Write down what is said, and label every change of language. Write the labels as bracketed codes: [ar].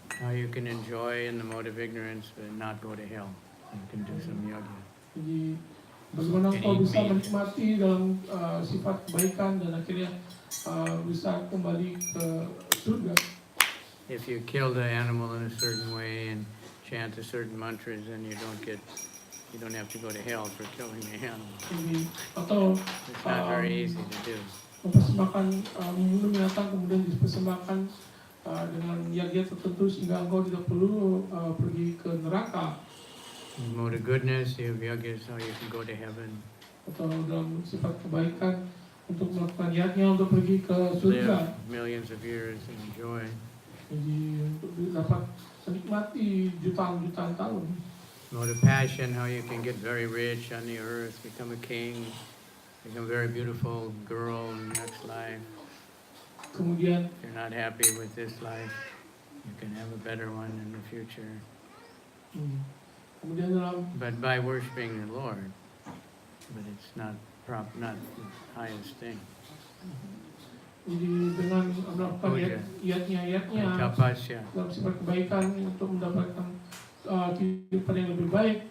[en] How you can enjoy in the mode of ignorance but not go to hell. You can do some yagya. [id] Jadi bagaimana kau bisa menikmati dalam sifat kebaikan dan akhirnya bisa kembali ke surga. [en] If you kill the animal in a certain way and chant a certain mantras, then you don't have to go to hell for killing the animal. [id] Jadi atau [en] It's not very easy to do. [id] mempersembahkan membunuh binatang kemudian dipersembahkan dengan yagya tertentu sehingga engkau tidak perlu pergi ke neraka. [en] In mode of goodness, you have yagyas how you can go to heaven, [id] Atau dalam sifat kebaikan untuk melakukan yagya untuk pergi ke surga. [en] live millions of years and enjoy. [id] Jadi untuk dapat menikmati jutaan-jutaan tahun. [en] Mode of passion, how you can get very rich on the earth, become a king, become a very beautiful girl in the next life. [id] Kemudian [en] If you're not happy with this life, you can have a better one in the future. [id] kemudian dalam [en] But by worshiping the Lord, but it's not the highest thing. [id] jadi dengan melakukan [sa] Puja. [id] yatnya [sa] Tapasya. [id] dalam sifat kebaikan untuk mendapatkan kehidupan yang lebih baik.